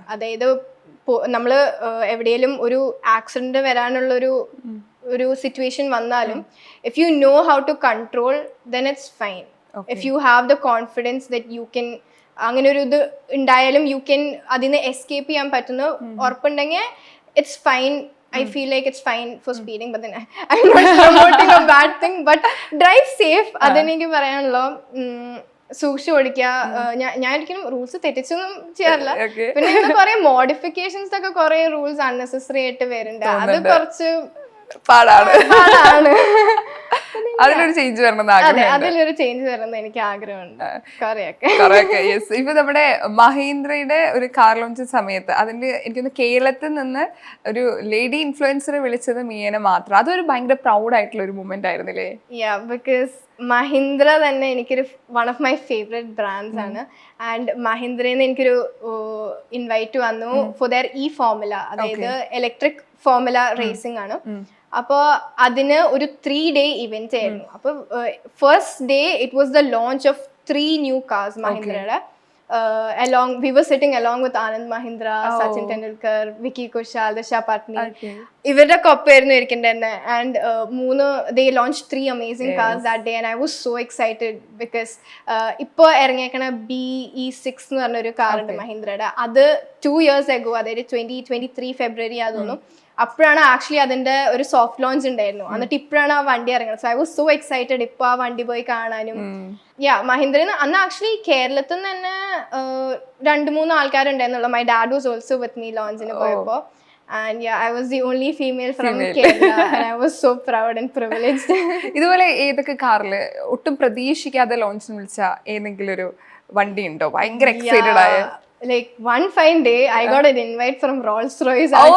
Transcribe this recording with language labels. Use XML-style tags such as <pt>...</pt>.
<ml>അതായത് നമ്മള് എവിടെയെങ്കിലും ഒരു ആക്സിഡന്റ് വരാനുള്ള ഒരു സിറ്റുവേഷൻ വന്നാലും</ml> <en>If you know how to control then it's fine. If you have the confidence that you can,</en> <ml>അങ്ങനെ ഒരു ഇത് ഉണ്ടായാലും യു ക്യാൻ അതിന് എസ്കേപ്പ് ചെയ്യാൻ പറ്റുന്ന ഉറപ്പുണ്ടെങ്കിൽ</ml> <en>it's fine. I feel like it's fine for speeding, but then I'm not promoting a bad thing, but drive safe.</en> <ml>അതെനിക്ക് പറയാനുള്ളൂ. സൂക്ഷിച്ചു ഓടിക്കുക. ഞാൻ ഒരിക്കലും റൂൾസ് തെറ്റിച്ചൊന്നും ചെയ്യാറില്ല. Okay. പിന്നെ ഇങ്ങനെ കുറെ മോഡിഫിക്കേഷൻസ് ഒക്കെ കുറെ റൂൾസ് അൺനെസസറി ആയിട്ട് വരുന്നുണ്ട്. അത് കുറച്ച് പാടാണ്. പാടാണ്. അതിലൊരു ചേഞ്ച് വരണം അതെ, അതിലൊരു ചേഞ്ച് വരണമെന്ന് എനിക്ക് ആഗ്രഹമുണ്ട് കുറെയൊക്കെ. യെസ്. ഇപ്പൊ നമ്മുടെ മഹീന്ദ്രയുടെ ഒരു കാർ ലോഞ്ച് സമയത്ത് അതിന്റെ എനിക്കൊന്ന് കേരളത്തിൽ നിന്ന് ഒരു ലേഡി ഇൻഫ്ലുവൻസറെ വിളിച്ചത് മിയനെ മാത്രം. അതൊരു ഭയങ്കര പ്രൗഡ് ആയിട്ടുള്ള ഒരു മൂമെന്റ് ആയിരുന്നില്ലേ? ബിക്കോസ് മഹീന്ദ്ര തന്നെ എനിക്കൊരു</ml> <en>one of my favourite brands</en> <ml>ആണ്. ആൻഡ് മഹീന്ദ്രയിൽ നിന്ന് എനിക്കൊരു ഇൻവൈറ്റ് വന്നു ഫോർ ദെയർ ഫോർമുല, അതായത് ഇലക്ട്രിക് ഫോർമുല റേസിംഗ് ആണ്. അപ്പോൾ അതിന് ഒരു 3-day ഇവന്റ് ആയിരുന്നു. അപ്പോൾ first day</ml> <en>it was the launch of 3 new cars</en> <ml>മഹീന്ദ്രയുടെ.</ml> <en>We were sitting along with Anand Mahindra, Sachin Tendulkar, Vicky Kaushal, Disha Patni.</en> <ml>ഇവരുടെ ഒപ്പമായിരുന്നു ഇരിക്കണ്ടേ. And</ml> <en>they launched 3 amazing cars that day and I was so excited because</en> <ml>ഇപ്പോൾ ഇറങ്ങിയേക്കണ BE6 എന്ന് പറഞ്ഞൊരു car ഉണ്ട് മഹീന്ദ്രയുടെ. അത്</ml> <en>2 years ago,</en> <ml>അതായത് 2023 ഫെബ്രുവരി ആണെന്ന് അപ്പോഴാണ് actually അതിന്റെ ഒരു സോഫ്റ്റ് ലോഞ്ച് ഉണ്ടായിരുന്നു. എന്നിട്ട് ഇപ്പോഴാണ് ആ വണ്ടി ഇറങ്ങുന്നത്.</ml> <en>so I was so excited</en> <ml>ഇപ്പൊ ആ വണ്ടി പോയി കാണാനും. മഹീന്ദ്രന് അന്ന് ആക്ച്വലി കേരളത്തിൽ നിന്ന് തന്നെ 2-3 ആൾക്കാരുണ്ടായിരുന്നുള്ളൂ.</ml> <en>my dad was also with me</en> <ml>ലോഞ്ചിന് പോയപ്പോ.</ml> <en>And I was the only female from Kerala and I was so proud and privileged.</en> <ml>ഇതുപോലെ ഏതൊക്കെ കാറില് ഒട്ടും പ്രതീക്ഷിക്കാതെ ലോഞ്ചിന് വിളിച്ച ഏതെങ്കിലും ഒരു വണ്ടി ഉണ്ടോ ഭയങ്കര എക്സൈറ്റഡ് ആയ?</ml> <en>Like one fine day I got an invite from Rolls-Royce.</en>